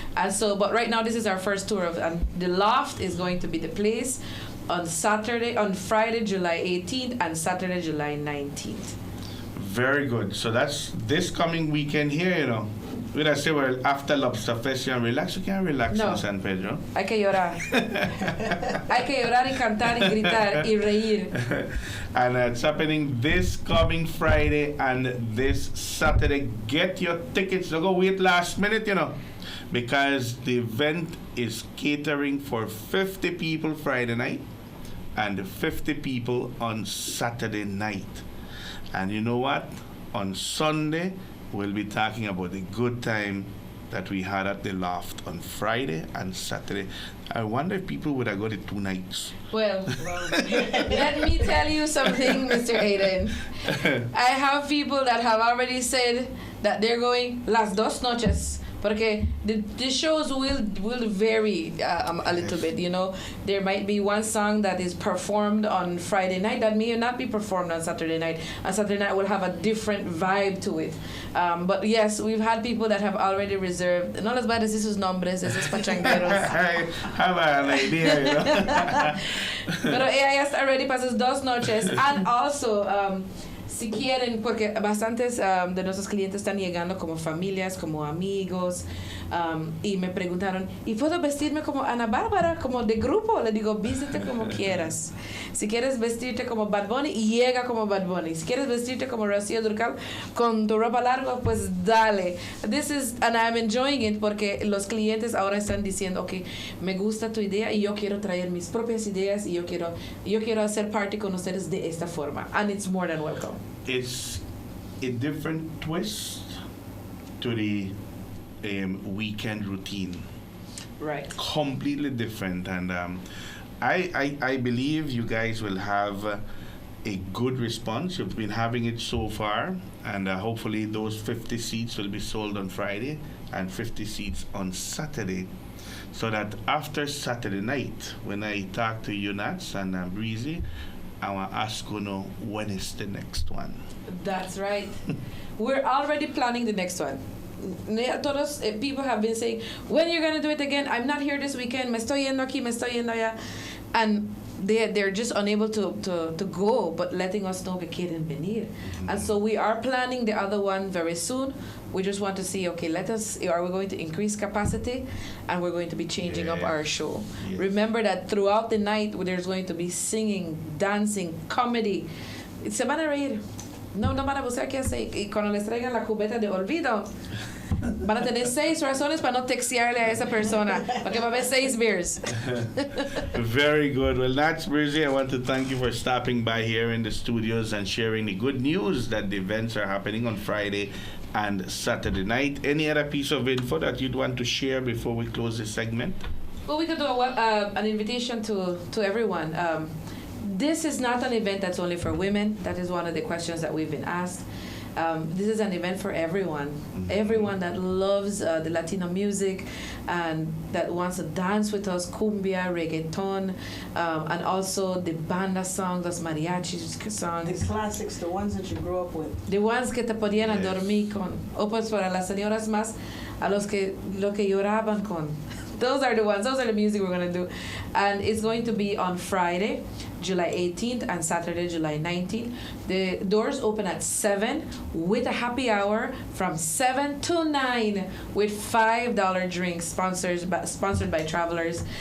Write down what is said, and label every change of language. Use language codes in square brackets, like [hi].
[en] And so, but right now this is our first tour of, and the loft is going to be the place on Friday, July 18th, and Saturday, July 19th. Very good. So that's this coming weekend here, When I say, well, after Lobster Fest, you can relax. You can't relax in San Pedro. [es] Hay que llorar. Hay que llorar y cantar y gritar y reír. [en] And it's happening this coming Friday and this Saturday. Get your tickets. Don't go wait last minute, because the event is catering for 50 people Friday night and 50 people on Saturday night. And you know what? On Sunday, we'll be talking about the good time that we had at the loft on Friday and Saturday. I wonder if people would have got it 2 nights. Well, let me tell you something, Mr. Aiden. I have people that have already said that they're going [es] las dos noches. [en] Porque the shows will vary a little bit, There might be one song that is performed on Friday night that may not be performed on Saturday night. And Saturday night will have a different vibe to it. But yes, we've had people that have already reserved. [es] No les voy a decir sus nombres, esos pachangueros. [en] Have an idea, [es] Pero ella ya está ready para sus 2 noches. [en] And also, [es] si quieren, porque bastantes de nuestros clientes están llegando como familias, como amigos, y me preguntaron, ¿y puedo vestirme como Ana Bárbara, como de grupo? Le digo, vístete como quieras. Si quieres vestirte como Bad Bunny, llega como Bad Bunny. Si quieres vestirte como Rocío Dúrcal con tu ropa larga, pues dale. [en] And I'm enjoying it [es] porque los clientes ahora están diciendo, ok, me gusta tu idea y yo quiero traer mis propias ideas y yo quiero hacer parte con ustedes de esta forma. [en] And it's more than welcome. It's a different twist to the weekend routine. Right. Completely different. And I believe you guys will have a good response. You've been having it so far. And hopefully those 50 seats will be sold on Friday and 50 seats on Saturday. So that after Saturday night, when I talk to you, Nats, and Breezy, I want to ask you know when is the next one. That's right. We're already planning the next one. Todos people have been saying, when you're going to do it again? I'm not here this weekend. [es] Me estoy yendo aquí, me estoy yendo allá. [en] And they're just unable to go, but letting us know [es] que quieren venir. [en] And so we are planning the other one very soon. We just want to see, okay, are we going to increase capacity? And we're going to be changing up our show. Yes. Remember that throughout the night, there's going to be singing, dancing, comedy. [es] Se van a reír. No van a buscar qué hacer. Y cuando les traigan la cubeta de olvido, van a tener 6 razones para no textearle a esa persona, porque va a haber 6 beers. [en] Very good. Well, that's Breezy. I want to thank you for stopping by here in the studios and sharing the good news that the events are happening on Friday and Saturday night. Any other piece of info that you'd want to share before we close this segment? Well, we could do an invitation to everyone. This is not an event that's only for women. That is one of the questions that we've been asked. This is an event for everyone. Mm-hmm. Everyone that loves the Latino music and that wants to dance with us, cumbia, reggaeton, and also the banda songs, los mariachi songs. The classics, the ones that you grew up with. The ones [es] que te podían dormir con. O pues para las señoras más, a lo que lloraban con. [en] Those are the ones. Those are the music we're going to do. And it's going to be on Friday, July 18th, and Saturday, July 19th. The doors open at 7 with a happy hour from 7 to 9 with $5 drinks sponsored by Travelers.